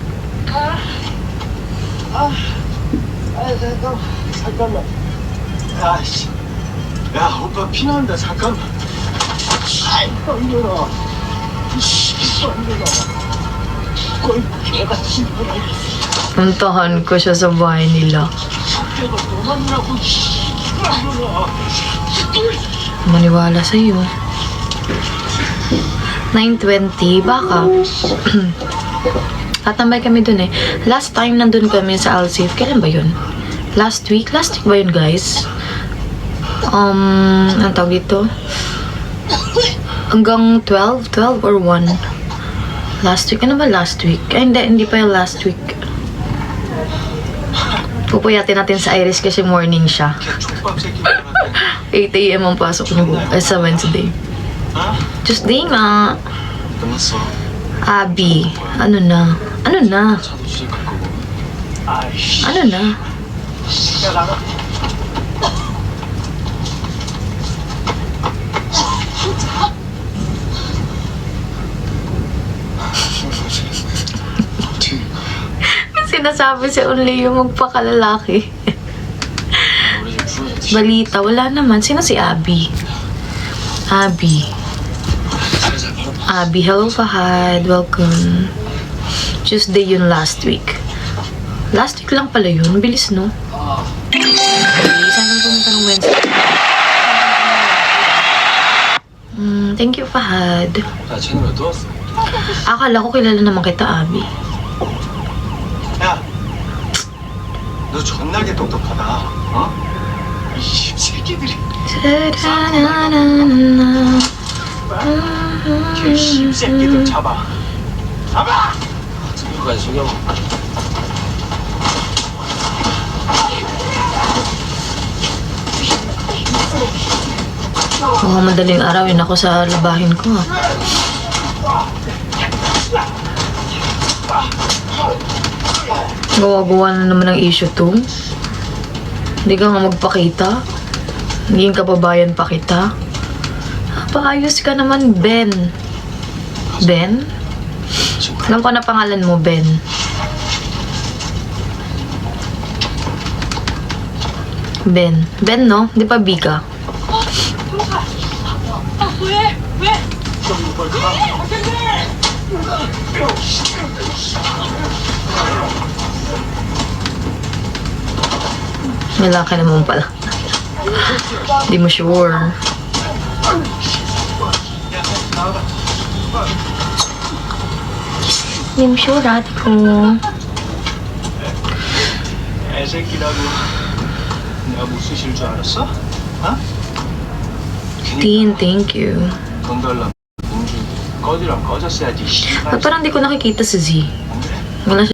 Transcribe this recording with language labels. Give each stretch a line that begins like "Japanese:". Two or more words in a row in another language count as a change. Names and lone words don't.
Korean: 잠깐만. 아씨. 야, 오빠 피난다. 잠깐만. 떨려라. 떨려라. 꼴 개가 친구라.
Filipino: Puntahan ko siya sa bahay nila.
Korean: 내가 너만이라고. 떨려라.
Filipino: Maniwala sa'yo. 9:20, baka. Tatambay kami dun eh.
English: Last time
Filipino: nandun kami sa Alsif. Kailan ba yun?
English: Last week? Last week
Filipino: ba yun, guys? Ang tawag dito? Hanggang 12? 12 or 1?
English: Last week?
Filipino: Ano ba
English: last week?
Filipino: Ay, hindi pa yung
English: last week.
Filipino: Pupuyatin natin sa Iris kasi morning siya. 8 a.m. ang pasok niya sa Wednesday. Tuesday nga.
Korean: 끝났어.
Filipino: Abby. Ano na? Ano na?
Korean: 차도 시작할 거고. 아이씨.
Filipino: Ano na?
Korean: 야, 나가.
Filipino: Sinasabi si Only yung magpakalalaki.
Korean: 우리 집 풀어줬지.
Filipino: Balita, wala naman. Sino si Abby? Abby.
English: Abby, hello Fahad. Welcome.
Filipino: Tuesday yun
English: last week. Last week
Filipino: lang pala yun. Bilis, no? Saan kang pumunta ng Wednesday?
English: Thank you, Fahad.
Korean: 야, 쟤는 왜 또 왔어?
Filipino: Akala ko kilala naman kita, Abby.
Korean: 야, 너 존나게 똑똑하다. 어? 이 새끼들이. 걔 씹새끼들 잡아. 잡아! 누가 죽여?
Filipino: Mukhang madaling arawin ako sa labahin ko, ah. Gawa-gawa na naman ang issue to. Hindi ka nga magpakita. Naging kababayan pa kita. Paayos ka naman, Ben. Ben? Alam ko na pangalan mo, Ben. Ben. Ben, no? Di pa Bika.
Korean: 왜? 왜?
Filipino: Lalaki naman pala. Di mo sure. Di mo sure, ate ko.
Korean: 애새끼라고 내가 못 쓰실 줄 알았어? 어?
English: Tin, thank you.
Korean: 돈 달라 공주 꺼지랑 꺼졌어야지.
Filipino: Ba't parang di ko nakikita si Z?
Korean: 안 그래?
Filipino: Wala siya.